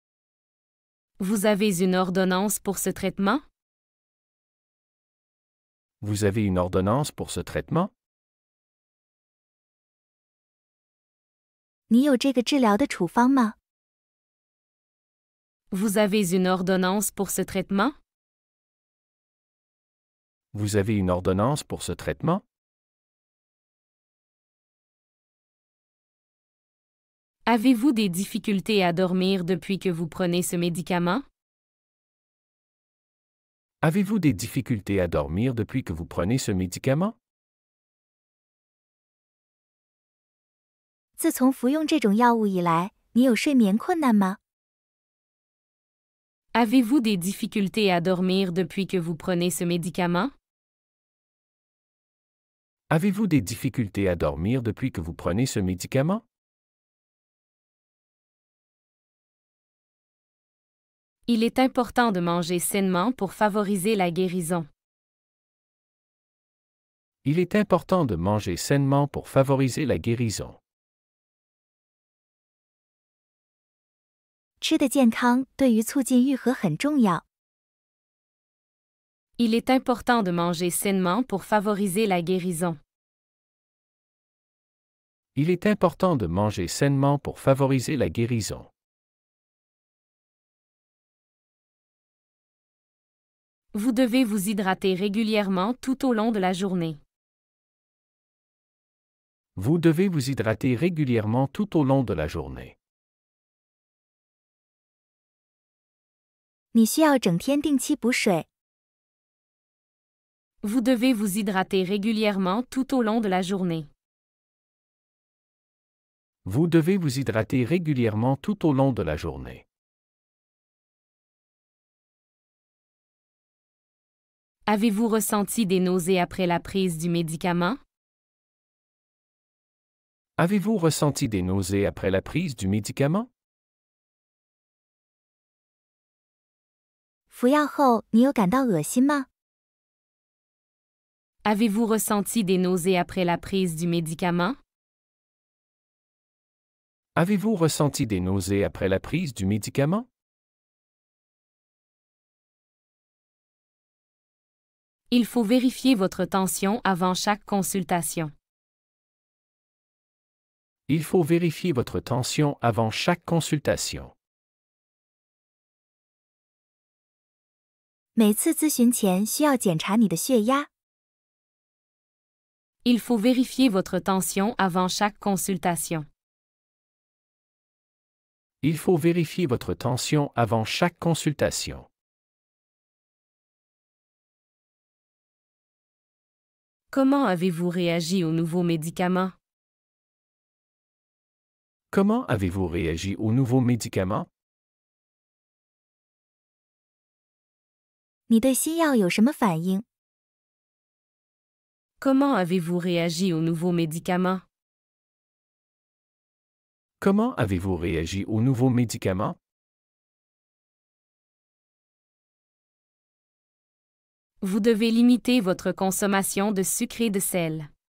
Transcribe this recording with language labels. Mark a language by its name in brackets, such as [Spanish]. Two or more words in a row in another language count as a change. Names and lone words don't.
[French] Vous avez une ordonnance pour ce traitement? Vous avez une ordonnance pour ce traitement? [Chinese] 你有这个治疗的处方吗？ [French] Vous avez une ordonnance pour ce traitement? Vous avez une ordonnance pour ce traitement? Avez-vous des difficultés à dormir depuis que vous prenez ce médicament? Avez-vous des difficultés à dormir depuis que vous prenez ce médicament? [Chinese] 自从服用这种药物以来，你有睡眠困难吗？ [French] Avez-vous des difficultés à dormir depuis que vous prenez ce médicament? Avez-vous des difficultés à dormir depuis que vous prenez ce médicament? Il est important de manger sainement pour favoriser la guérison. Il est important de manger sainement pour favoriser la guérison. [Chinese] 吃的健康对于促进愈合很重要。 [French] Il est important de manger sainement pour favoriser la guérison. Il est important de manger sainement pour favoriser la guérison. Vous devez vous hydrater régulièrement tout au long de la journée. Vous devez vous hydrater régulièrement tout au long de la journée. [Chinese] 你需要整天定期补水。 [French] Vous devez vous hydrater régulièrement tout au long de la journée. Vous devez vous hydrater régulièrement tout au long de la journée. Avez-vous ressenti des nausées après la prise du médicament? Avez-vous ressenti des nausées après la prise du médicament? [Chinese] 服药后，你有感到恶心吗？ [French] Avez-vous ressenti des nausées après la prise du médicament? Avez-vous ressenti des nausées après la prise du médicament? Il faut vérifier votre tension avant chaque consultation. Il faut vérifier votre tension avant chaque consultation. [Chinese] 每次咨询前需要检查你的血压。 [French] Il faut vérifier votre tension avant chaque consultation. Il faut vérifier votre tension avant chaque consultation. Comment avez-vous réagi aux nouveaux médicaments? Comment avez-vous réagi aux nouveaux médicaments? [Chinese] 你对新药有什么反应？ [French] Comment avez-vous réagi aux nouveaux médicaments? Comment avez-vous réagi aux nouveaux médicaments? Vous devez limiter votre consommation de sucre et de sel.